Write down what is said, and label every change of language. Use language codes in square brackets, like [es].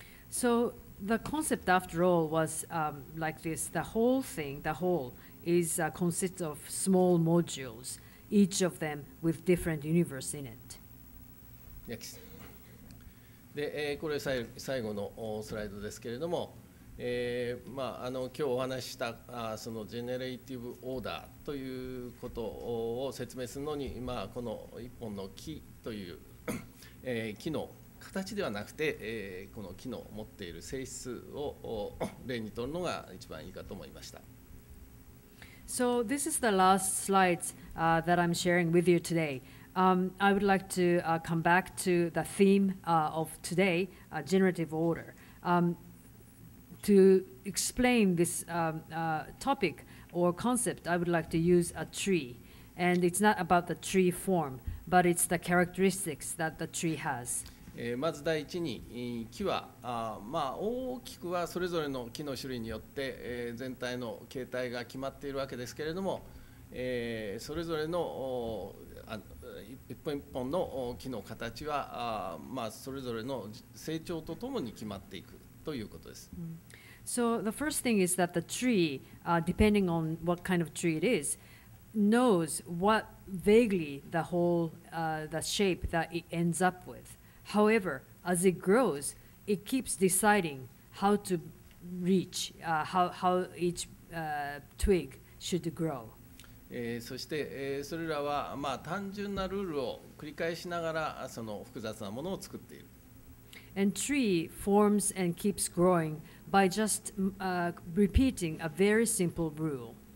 [en] So the concept, after all, was like this. The whole is consists of small modules, each of them with different universe in it. Next. [ja] で、これ最後のスライドですけれども、今日お話ししたそのジェネレーティブオーダーということを説明するのに、この一本の木という、木の形ではなくて、この木の持っている性質を例にとるのが一番いいかと思いました。 [en] So this is the last slides that I'm sharing with you today. I would like to come back to the theme of today, generative order. To explain this topic or concept, I would like to use a tree. And it's not about the tree form, but it's the characteristics that the tree has. [ja] まず第一に木は大きくはそれぞれの木の種類によって、全体の形態が決まっているわけですけれども、それぞれの一本一本の木の形はそれぞれの成長とともに決まっていくということです。 [en] So the first thing is that the tree, depending on what kind of tree it is, knows what vaguely the whole the shape that it ends up with. However, as it grows, it keeps deciding how to reach, how each twig should grow. [ja] そして、それらは単純なルールを繰り返しながらその複雑なものを作っている。 [en] And tree forms and keeps growing by just repeating a very simple rule.